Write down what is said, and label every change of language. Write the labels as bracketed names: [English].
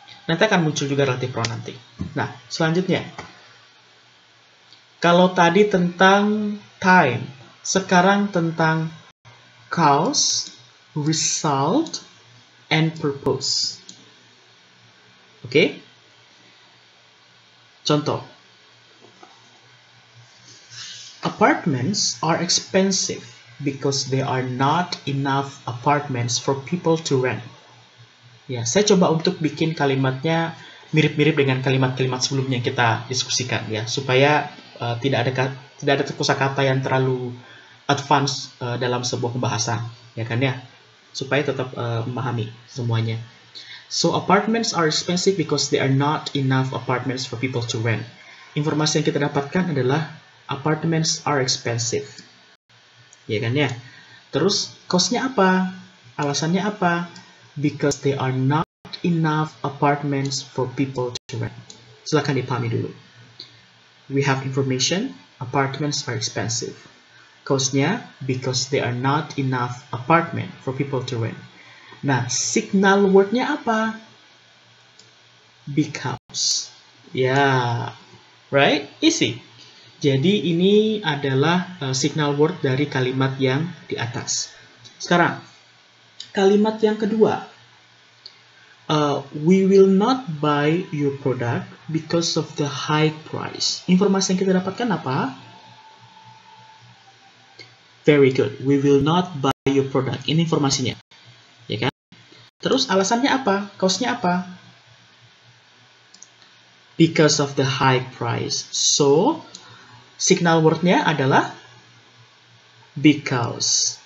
[Indonesian] Nanti akan muncul juga relative pronoun nanti. Nah, selanjutnya, kalau tadi tentang time, sekarang tentang [English] cause, result, and purpose. [Indonesian] Oke? Contoh. [English] Apartments are expensive because there are not enough apartments for people to rent. [Indonesian] Ya, saya coba untuk bikin kalimatnya mirip-mirip dengan kalimat-kalimat sebelumnya yang kita diskusikan ya, supaya tidak ada kosakata yang terlalu advance dalam sebuah pembahasan, ya kan ya, supaya tetap memahami semuanya. [English] So apartments are expensive because there are not enough apartments for people to rent. [Indonesian] Informasi yang kita dapatkan adalah [English] apartments are expensive, [Indonesian] ya kan ya. Terus cost-nya apa? Alasannya apa? [English] Because there are not enough apartments for people to rent. [Indonesian] Silakan dipahami dulu. [English] We have information, apartments are expensive. Cost-nya, because there are not enough apartment for people to rent. [Indonesian] Nah, signal word-nya apa? Because. [English] Ya, right? Easy. [Indonesian] Jadi ini adalah signal word dari kalimat yang di atas. Sekarang, kalimat yang kedua. [English] We will not buy your product because of the high price. [Indonesian] Informasi yang kita dapatkan apa? [English] Very good. We will not buy your product. [Indonesian] Ini informasinya. Ya kan? Terus alasannya apa? Cause-nya apa? [English] Because of the high price. [Indonesian] So, signal word-nya adalah because.